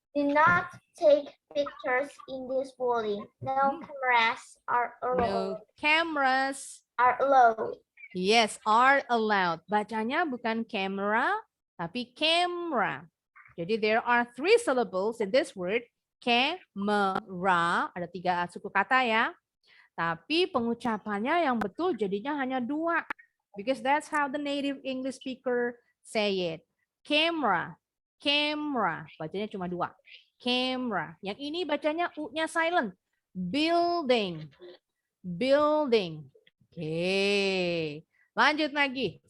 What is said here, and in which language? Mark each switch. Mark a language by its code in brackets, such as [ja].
[en] Do not take pictures in this building. No cameras are No allowed. cameras. Are allowed. Yes, are allowed. [id] Bacanya bukan camera, tapi camera. [en] Jadi there are 3 syllables in this word. [id] Camera. Ada 3 suku kata ya. Tapi pengucapannya yang betul jadinya hanya 2. [en] Because that's how the native English speaker say it. [id] Camera. Camera. Bacanya cuma 2. Camera. Yang ini bacanya U-nya silent. Building. Building. Oke. Lanjut lagi.